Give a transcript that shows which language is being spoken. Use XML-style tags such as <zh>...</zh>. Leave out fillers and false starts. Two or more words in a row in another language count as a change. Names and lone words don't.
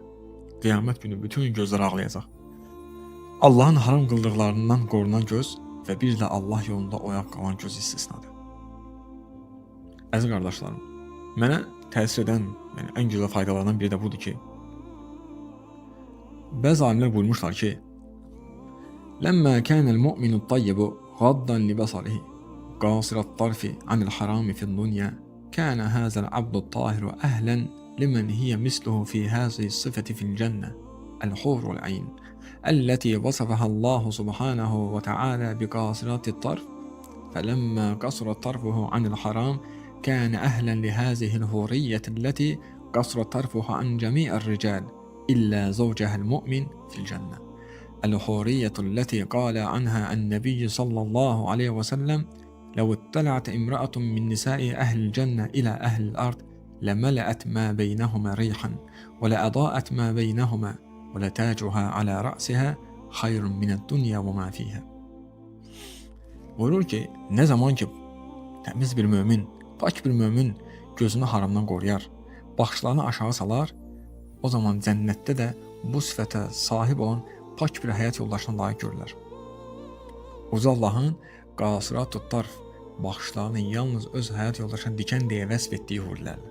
<az>Qiyamət günü bütün gözlər ağlayacaq. Allahın haram qıldıqlarından qorunan göz və bir də Allah yolunda oyaq qalan göz istisnadır. Əziz qardaşlarım, mənə təsir edən, yəni ən gözəl faydalarından biri də budur ki, bəzi alimlər buyurmuşlar ki,</az> <ar>لما كان المؤمن طيبا غاضا لبصره قاصر الطرف عن الحرام في الدنيا كان هذا العبد الطاهر أهلا لمن هي مثله في هذه الصفة في الجنة الحور العين التي وصفها الله سبحانه وتعالى بقاصرات الطرف فلما قصر طرفه عن الحرام كان أهلا لهذه الحورية التي قصر طرفها عن جميع الرجال إلا زوجها المؤمن في الجنة الحورية التي قال عنها النبي صلى الله عليه وسلم لو اطلعت امرأة من نساء أهل الجنة إلى أهل الأرض لملأت ما بينهما ريحا ولأضاءت ما بينهما وَلَتَاجُهَا عَلَى رَأْسِهَا خَيْرٌ مِنَ الدُّنْيَا وَمَا فِيهَا.</ar> <az>Buyurur ki, ne zaman ki təmiz bir mömin, pak bir mömin gözünü haramdan qoruyar, baxışlarını aşağı salar, o zaman cənnətdə də bu sifətə sahib olan pak bir həyat yoldaşına layiq görürlər. Uca Allahın</az> <ar>قاصرات الطرف</ar> <az>baxışlarını yalnız öz həyat yoldaşına dikən deyə vəsf etdiyi hurilərlə.</az>